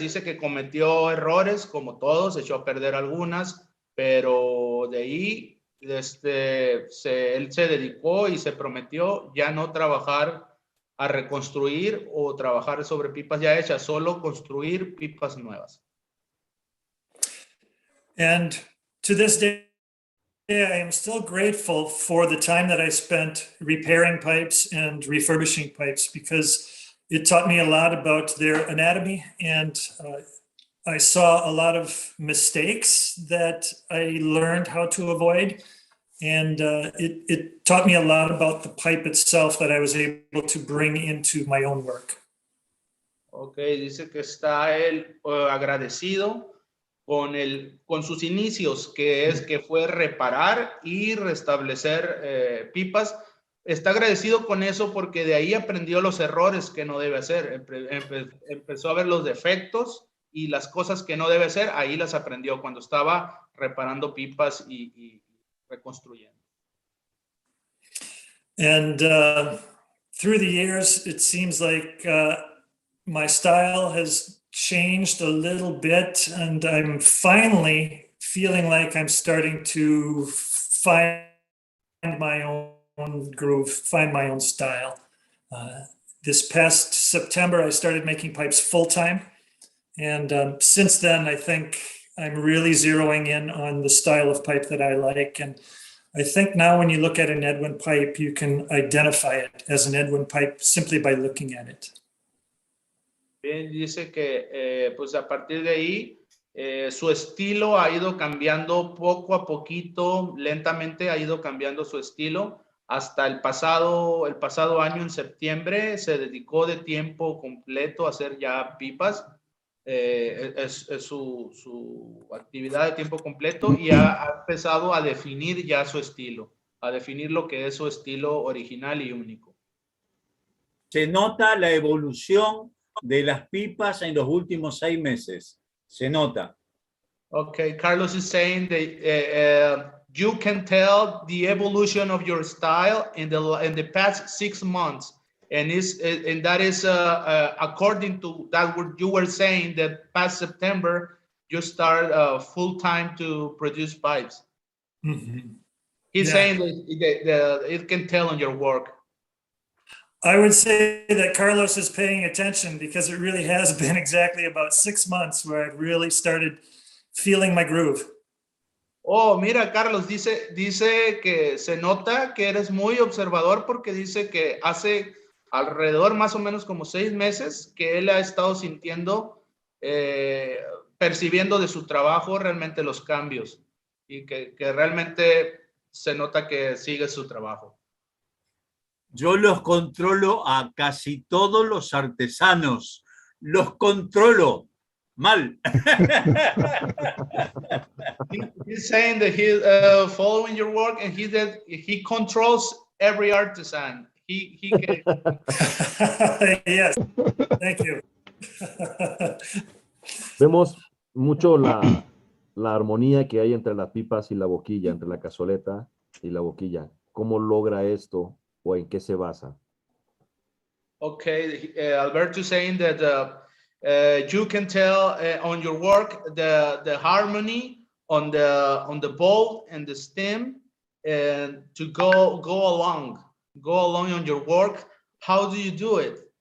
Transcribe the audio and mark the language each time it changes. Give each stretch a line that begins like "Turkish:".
Spanish: Dice que cometió errores, como todos, echó a perder algunas, pero de ahí él se dedicó y se prometió ya no trabajar a reconstruir o trabajar sobre pipas ya hechas, solo construir pipas nuevas.
English: And to this day, I am still grateful for the time that I spent repairing pipes and refurbishing pipes, because it taught me a lot about their anatomy, and I saw a lot of mistakes that I learned how to avoid. And it taught me a lot about the pipe itself that I was able to bring into my own work.
Spanish: Ok, dice que está él agradecido con sus inicios, que fue reparar y restablecer pipas. Está agradecido con eso porque de ahí aprendió los errores que no debe hacer. Empezó a ver los defectos y las cosas que no debe hacer, ahí las aprendió cuando estaba reparando pipas y reconstruyendo.
English: And through the years, it seems like my style has changed a little bit, and I'm finally feeling like I'm starting to find my own groove, find my own style. This past September, I started making pipes full-time, and since then, I think I'm really zeroing in on the style of pipe that I like. And I think now when you look at an Edwin pipe, you can identify it as an Edwin pipe simply by looking at it.
Spanish: Bien, dice que pues a partir de ahí su estilo ha ido cambiando poco a poquito, lentamente ha ido cambiando su estilo. Hasta el pasado año, en septiembre, se dedicó de tiempo completo a hacer ya pipas. Es su actividad de tiempo completo, y ha empezado a definir ya su estilo, a definir lo que es su estilo original y único. Se nota la evolución de las pipas en los últimos 6 meses. Se nota.
English: Okay, Carlos is saying that you can tell the evolution of your style in the past 6 months. And that is according to that what you were saying, that past September you start full-time to produce pipes. Mm-hmm. He's saying that it can tell on your work. I would say that Carlos is paying attention, because it really has been exactly about 6 months where I've really started feeling my groove.
Spanish: Oh, mira, Carlos, dice que se nota que eres muy observador, porque dice que hace alrededor más o menos como 6 meses que él ha estado sintiendo, percibiendo de su trabajo realmente los cambios, y que realmente se nota que sigue su trabajo. Yo los controlo a casi todos los artesanos. Los controlo mal.
English: He's saying that he's following your work, and he controls every artisan. He can... Yes, thank you.
Spanish: Vemos mucho la armonía que hay entre las pipas y la boquilla, entre la cazoleta y la boquilla. ¿Cómo logra esto o en qué se basa?
English: Okay, Alberto saying that you can tell on your work the harmony on the bowl and the stem, and to go along on your work. How do you do it?